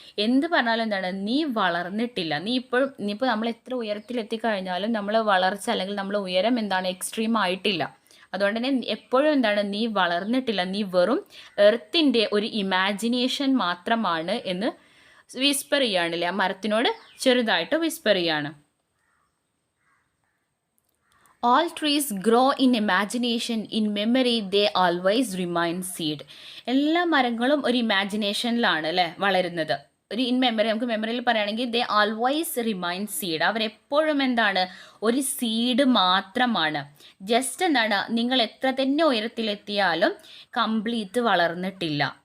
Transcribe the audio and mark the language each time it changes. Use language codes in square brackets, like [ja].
[ml] എന്ത് പറഞ്ഞാലും എന്താണ്, നീ വളർന്നിട്ടില്ല. ഇനിയിപ്പോൾ നമ്മൾ എത്ര ഉയരത്തിലെത്തിക്കഴിഞ്ഞാലും നമ്മൾ വളർച്ച അല്ലെങ്കിൽ നമ്മൾ ഉയരം എന്താണ്, എക്സ്ട്രീം ആയിട്ടില്ല. അതുകൊണ്ട് തന്നെ എപ്പോഴും എന്താണ്, നീ വളർന്നിട്ടില്ല, നീ വെറും എർത്തിൻ്റെ ഒരു ഇമാജിനേഷൻ മാത്രമാണ് എന്ന് വിസ്പർ ചെയ്യുകയാണല്ലേ, ആ മരത്തിനോട് ചെറുതായിട്ട് വിസ്പർ ചെയ്യാണ്. [en] All trees grow in imagination, in memory they always remain seed. [ml] എല്ലാ മരങ്ങളും ഒരു ഇമാജിനേഷനിലാണ് അല്ലേ വളരുന്നത്. ഒരു ഇൻ മെമ്മറി, നമുക്ക് മെമ്മറിയിൽ പറയുകയാണെങ്കിൽ [en] They always remain seed. [ml] അവരെപ്പോഴും എന്താണ്, ഒരു സീഡ് മാത്രമാണ്. ജസ്റ്റ് എന്താണ്, നിങ്ങൾ എത്ര തന്നെ ഉയരത്തിലെത്തിയാലും കംപ്ലീറ്റ് വളർന്നിട്ടില്ല.